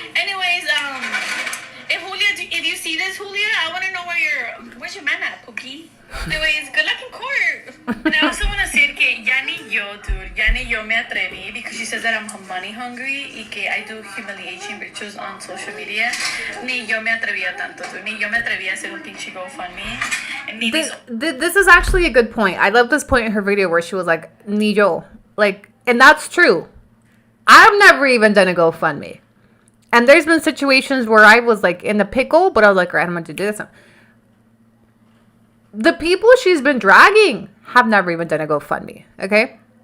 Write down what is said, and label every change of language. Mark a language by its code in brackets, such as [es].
[en] Anyways, if you see this, Julia, I wanna know where's your man at, Pookie? Anyways, good luck in court. And I also want to say [es] que ya ni yo me atreví [en] because she says that I'm money hungry [es] y que [en] I do humiliation videos on social media. [es] Ni yo me atrevía tanto, dude. Ni yo me atrevía a hacer un pinche GoFundMe. [en] This is actually a good point. I love this point in her video where she was like, [es] ni yo. [en] Like, and that's true. I've never even done a GoFundMe. And there's been situations where I was like in the pickle, but I was like, all right, I'm going to do this. The people she's been dragging have never even done a GoFundMe. Okay.